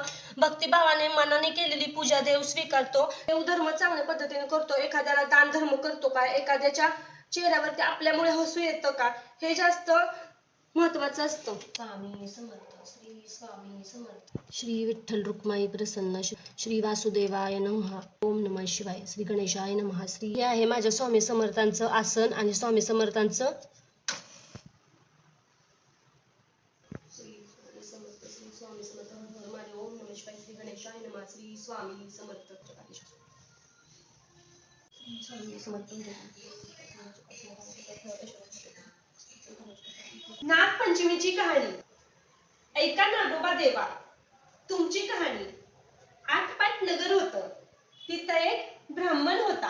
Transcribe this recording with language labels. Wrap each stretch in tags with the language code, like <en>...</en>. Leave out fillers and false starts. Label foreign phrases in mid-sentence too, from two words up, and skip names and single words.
<mr>भक्तिभावाने मनाने केलेली पूजा देव स्वीकारतो. देव धर्म चांगल्या पद्धतीने करतो. एखाद्याला दान धर्म करतो का, एखाद्याच्या चेहऱ्यावरती आपल्यामुळे हसू येतं का, हे जास्त महत्वाचं असतं. स्वामी समर्थ. श्री स्वामी समर्थ. श्री विठ्ठल रुक्माई प्रसन्न.</mr> <sa>श्री वासुदेवाय नमः. ओम नमः शिवाय. श्री गणेशाय नमः.</sa> <mr>श्री हे आहे माझ्या स्वामी समर्थांचं आसन आणि स्वामी समर्थांचं श्री स्वामी समर्थ माझे.</mr> <sa>ओम नमः शिवाय. श्री गणेशाय नमः. श्री स्वामी समर्थ. स्वामी समर्थ.</sa> <mr>नागपंचमीची कहाणी. ऐका नागोबा देवा तुमची कहाणी. आटपाट नगर होतं. तिथं एक ब्राह्मण होता.</mr>